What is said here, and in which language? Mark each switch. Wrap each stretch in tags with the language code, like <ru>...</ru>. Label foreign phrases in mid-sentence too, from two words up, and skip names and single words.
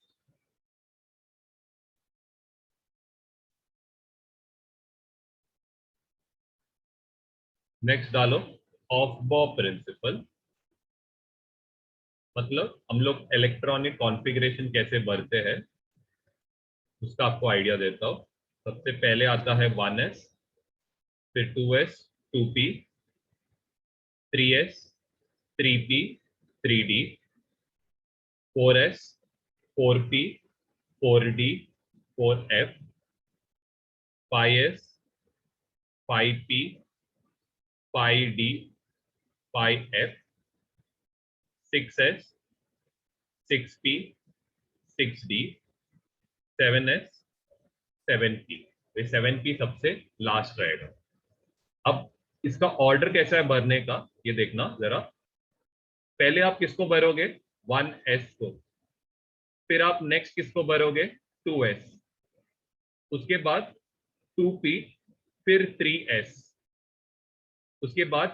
<hi>नेक्स्ट डालो ऑफ-बॉ प्रिंसिपल, मतलब हम लोग</hi> <en>electronic configuration</en> <hi>कैसे भरते हैं उसका आपको आइडिया देता हूं। सबसे पहले आता है 1s, फिर 2s 2p, 3s 3p 3d, 4s 4p 4d 4f, 5s 5p 5d 5f, 6s 6p 6d, 7s 7p। ये 7p सबसे लास्ट रहेगा। अब इसका ऑर्डर कैसा है भरने का ये देखना जरा। पहले आप किसको भरोगे 1s को, फिर आप नेक्स्ट किसको भरोगे 2s, उसके बाद 2p, फिर 3s, उसके बाद</hi>